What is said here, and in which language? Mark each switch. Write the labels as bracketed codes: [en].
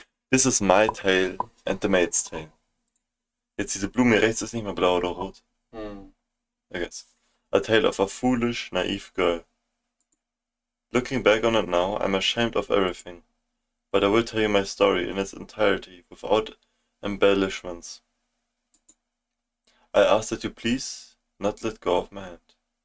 [en] This is my tale and the Maid's Tale. [de] Jetzt diese Blume hier rechts ist nicht mehr blau oder rot. [en] I guess. A tale of a foolish, naive girl. Looking back on it now, I'm ashamed of everything. But I will tell you my story in its entirety, without embellishments. I ask that you please not let go of my hand.